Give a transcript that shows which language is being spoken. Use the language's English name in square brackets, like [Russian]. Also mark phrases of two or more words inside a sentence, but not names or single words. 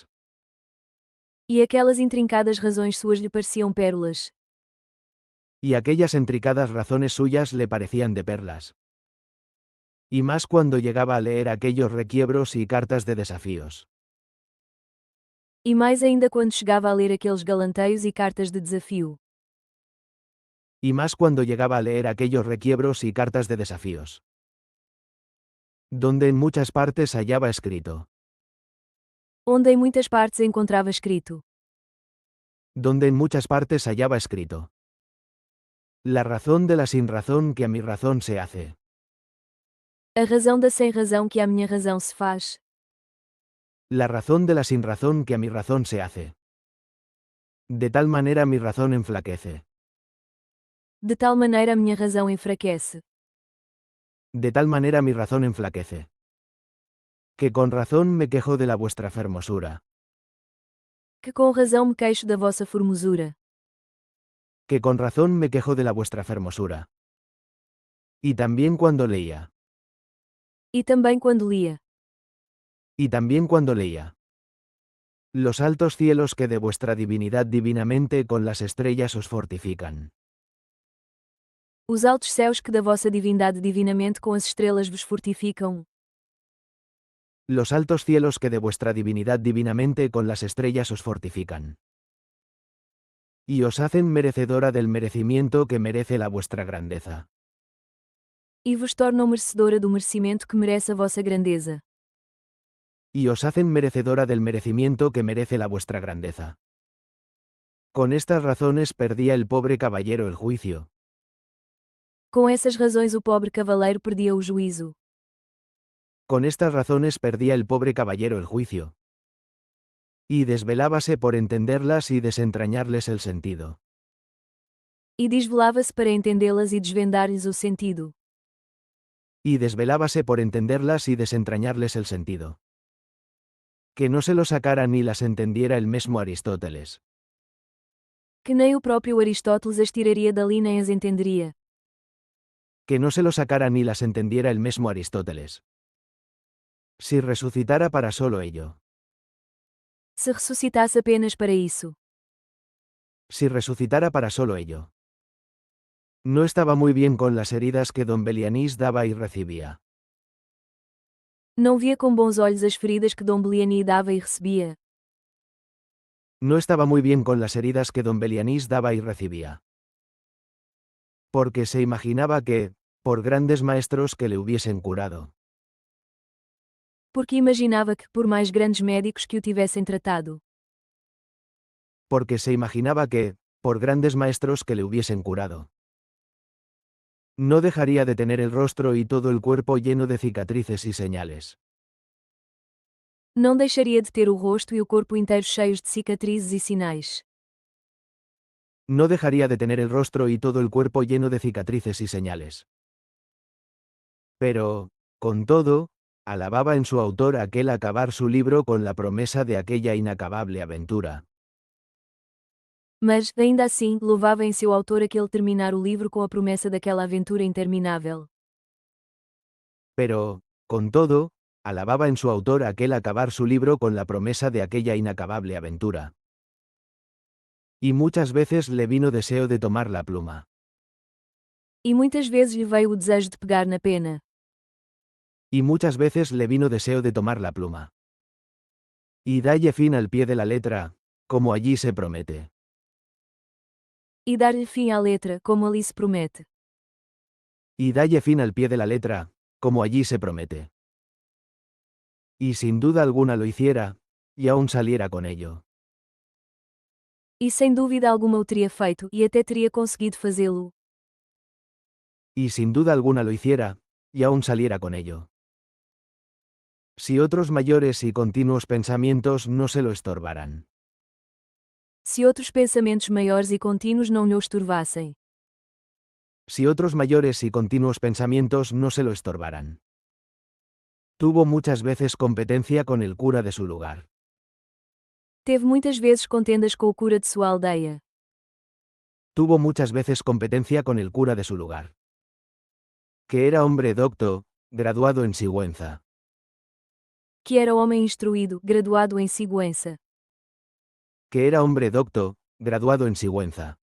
[Portuguese] E aquelas intrincadas razões suas lhe pareciam pérolas. [Spanish] Y aquellas intricadas razones suyas le parecían de perlas. Y más cuando llegaba a leer aquellos requiebros y cartas de desafíos. [Portuguese] E mais ainda quando chegava a ler aqueles galanteios e cartas de desafio. [Spanish] Y más cuando llegaba a leer aquellos requiebros y cartas de desafíos. Donde en muchas partes hallaba escrito. [Portuguese] Onde em muitas partes encontrava escrito. [Spanish] Donde en muchas partes hallaba escrito. La razón de la sinrazón que a mi razón se hace. [Portuguese] A razão da sem razão que à minha razão se faz. [Spanish] La razón de la sinrazón que a mi razón se hace. De tal manera mi razón enflaquece. [Portuguese] De tal maneira a minha razão enfraquece. [Spanish] De tal manera mi razón enflaquece. Que con razón me quejo de la vuestra fermosura. [Portuguese] Que com razão me queixo da vossa formosura. [Spanish] Que con razón me quejo de la vuestra fermosura. Y también cuando leía. [Portuguese] E também quando lia. [Spanish] Y también cuando leía. Los altos cielos que de vuestra divinidad divinamente con las estrellas os fortifican. [Portuguese] Os altos céus que da vossa divindade divinamente com as estrelas vos fortificam. [Spanish] Los altos cielos que de vuestra divinidad divinamente con las estrellas os fortifican. Y os hacen merecedora del merecimiento que merece la vuestra grandeza. [Portuguese] E vos tornam merecedora do merecimento que merece a vossa grandeza. [Spanish] Y os hacen merecedora del merecimiento que merece la vuestra grandeza. Con estas razones perdía el pobre caballero el juicio. [Portuguese] Com essas razões o pobre cavaleiro perdia o juízo. [Spanish] Con estas razones perdía el pobre caballero el juicio. Y desvelábase por entenderlas y desentrañarles el sentido. [Portuguese] E desvelava-se para entendê-las e desvendar-lhes o sentido. [Spanish] y desvelábase por entenderlas y desentrañarles el sentido. Que no se lo sacara ni las entendiera el mesmo Aristóteles. [Portuguese] Que nem o próprio Aristóteles as tiraria dali nem as entenderia. [Spanish] Que no se lo sacara ni las entendiera el mesmo Aristóteles. Si resucitara para solo ello. [Portuguese] Se ressuscitasse apenas para isso. [Spanish] Si resucitara para solo ello. No estaba muy bien con las heridas que don Belianís daba y recibía. [Portuguese] Não via com bons olhos as feridas que Dom Beliani dava e recebia. [Spanish] No estaba muy bien con las heridas que don Belianís daba y recibía. Porque se imaginaba que, por grandes maestros que le hubiesen curado. [Portuguese] Porque imaginava que, por mais grandes médicos que o tivessem tratado. [Spanish] Porque se imaginaba que, por grandes maestros que le hubiesen curado. No dejaría de tener el rostro y todo el cuerpo lleno de cicatrices y señales. [Portuguese] Não deixaria de ter o rosto e o corpo inteiro cheios de cicatrizes e sinais. [Spanish] No dejaría de tener el rostro y todo el cuerpo lleno de cicatrices y señales. Pero, con todo, alababa en su autor aquel acabar su libro con la promesa de aquella inacabable aventura. [Portuguese] Mas, ainda assim, louvava em seu autor aquele terminar o livro com a promessa daquela aventura interminável. [Spanish] Pero, con todo, alababa en su autor aquel acabar su libro con la promesa de aquella inacabable aventura. Y muchas veces le vino deseo de tomar la pluma. [Portuguese] E muitas vezes lhe veio o desejo de pegar na pena. [Spanish] Y muchas veces le vino deseo de tomar la pluma. Y dalle fin al pie de la letra, como allí se promete. [Portuguese] E dar-lhe fim à letra, como ali se promete. [Spanish] Y dalle fin al pie de la letra, como allí se promete. Y sin duda alguna lo hiciera, y aún saliera con ello. [Portuguese] E sem dúvida alguma o teria feito, e até teria conseguido fazê-lo. [Spanish] Y sin duda alguna lo hiciera, y aún saliera con ello. Si otros mayores y continuos pensamientos no se lo estorbaran. [Portuguese] Se outros pensamentos maiores e contínuos não lhe o estorvassem. [Spanish] Si otros mayores y continuos pensamientos no se lo estorbaran. Tuvo muchas veces competencia con el cura de su lugar. [Portuguese] Teve muitas vezes contendas com o cura de sua aldeia. [Spanish] Tuvo muchas veces competencia con el cura de su lugar. Que era hombre docto, graduado en Sigüenza. [Portuguese] Que era homem instruído, graduado em Sigüenza. [Spanish] Que era hombre docto, graduado en Sigüenza.